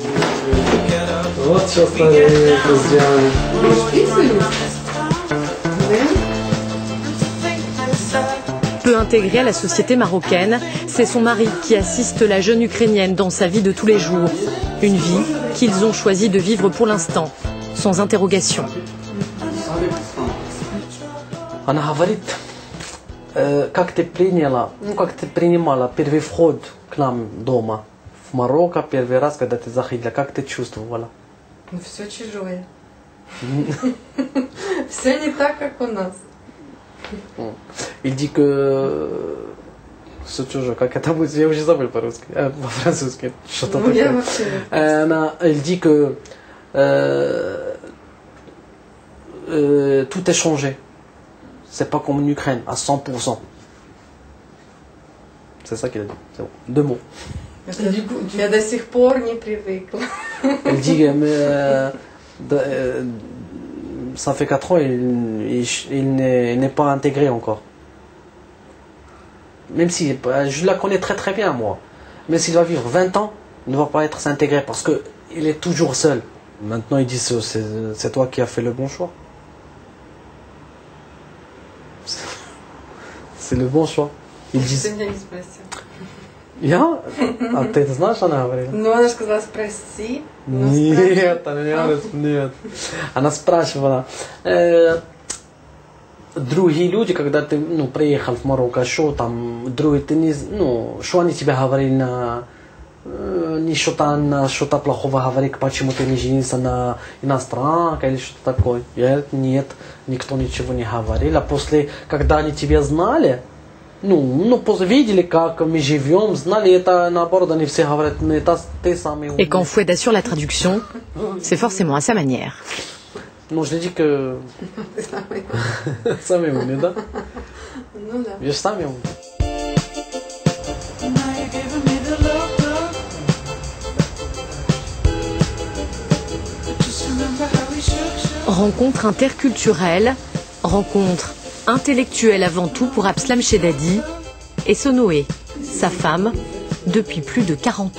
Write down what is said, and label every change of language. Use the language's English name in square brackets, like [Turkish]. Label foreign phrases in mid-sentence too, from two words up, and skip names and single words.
[French] Peu intégrée à la société marocaine, c'est son mari qui assiste la jeune Ukrainienne dans sa vie de tous les jours. Une vie qu'ils ont choisi de vivre pour l'instant, sans interrogation. [Russian] Как ты принимала первый вход к нам дома в Марокко, первый раз, когда ты заходила, как ты чувствовала? Ну, все чужое. Все не так, как у нас. [French] Il dit que [Russian] все чужое, как это будет, я уже забыл по-русски, по-французски, что-то такое. [French] Il dit que tout est changé. C'est pas comme en Ukraine, à 100%. C'est ça qu'il a dit. C'est bon. 2 mots. Я до сих пор не привыкла. Il dit ça fait 4 ans, il n'est pas intégré encore. Même si je la connais très très bien, moi. Mais s'il va vivre 20 ans, il ne va pas être intégré parce qu'il est toujours seul. Maintenant, il dit c'est toi qui as fait le bon choix. C'est le bon choix. Ils disent... [Russian] Я? А ты знаешь, она говорила? Ну, она сказала, спроси. Нет, она не говорит, нет. Она спрашивала, другие люди, когда ты, ну, приехал в Марокко, что там, другие, ты не, ну, что они тебе говорили на, не что-то плохого говорить, почему ты не женился на иностранке или что-то такое. Нет, никто ничего не говорил. А после, когда они тебя знали, видели, как мы живем, знали это, наоборот, они все говорят, это ты самый умный. [French] Et quand Foued assure la traduction, c'est forcément à sa manière. Ну, je dis que... [Russian] Самый умный, да? Ну да. Я самый умный. [French] Rencontre interculturelle, rencontre intellectuelle avant tout pour Abslam Chedadi et Sonoé, sa femme, depuis plus de 40 ans.